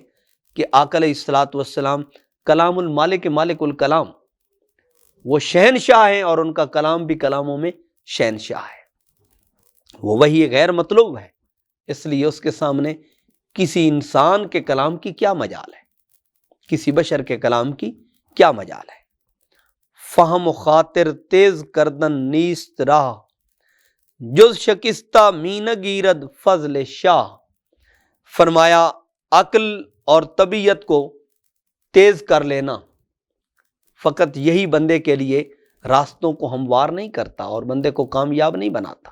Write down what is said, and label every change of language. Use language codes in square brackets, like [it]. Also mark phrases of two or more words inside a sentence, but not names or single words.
[ur] کہ آقا [ar] علیہ الصلوۃ والسلام کلام المالک مالک الکلام، [ur] وہ شہنشاہ ہیں اور ان کا کلام بھی کلاموں میں شہنشاہ ہے، وہ وہی غیر مطلوب ہے، اس لیے اس کے سامنے کسی انسان کے کلام کی کیا مجال ہے، کسی بشر کے کلام کی کیا مجال ہے۔ [fa] فہم و خاطر تیز کردن نیست راہ، جز شکستہ مین گیرد فضل شاہ۔ [ur] فرمایا عقل اور طبیعت کو تیز کر لینا فقط یہی بندے کے لیے راستوں کو ہموار نہیں کرتا اور بندے کو کامیاب نہیں بناتا۔